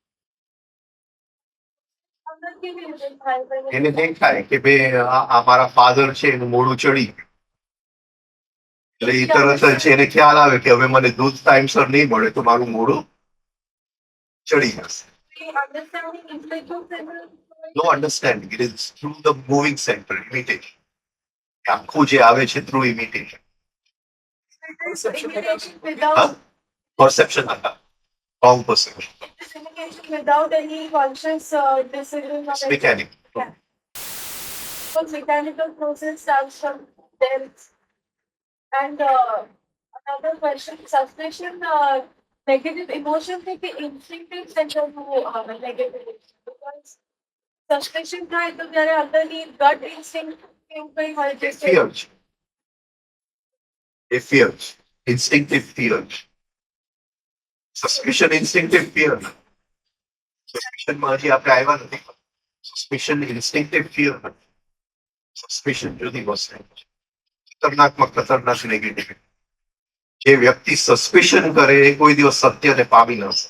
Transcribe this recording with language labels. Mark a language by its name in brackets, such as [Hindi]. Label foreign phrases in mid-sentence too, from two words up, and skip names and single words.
[Gujarati] એને દેખાય કે ભાઈ આ મારા ફાધર છે એનું મોડું ચડી એટલે એ તરત જ એને ખ્યાલ આવે કે હવે મને દૂધ ટાઈમસર નહીં મળે તો મારું મોડું ચડી જશે. [English] No understanding. It is through the moving center imitation. [Gujarati] આખું જે આવે છે [English] through imitation. perception wrong perception. Without any conscious decision. Mechanical. Yeah. So mechanical process starts from there. And another question, suspicion, negative emotion may be instinctive center to negative. [Gujarati] Because suspicion થાય તો જ્યારે અંદરની [English] gut instinct [Gujarati] કેવું કઈ હોય છે. [English] Fear. A fear. Instinctive fear. Suspicion, instinctive fear. [Gujarati] Suspicion માં હજી આપણે આવ્યા નથી. [English] Suspicion, instinctive fear. [Gujarati] Suspicion જુદી વસ્તુ. ખતરનાકમાં ખતરનાક નેગેટિવ. જે વ્યક્તિ સસ્પિશન કરે એ કોઈ દિવસ સત્યને પામી ન શકે.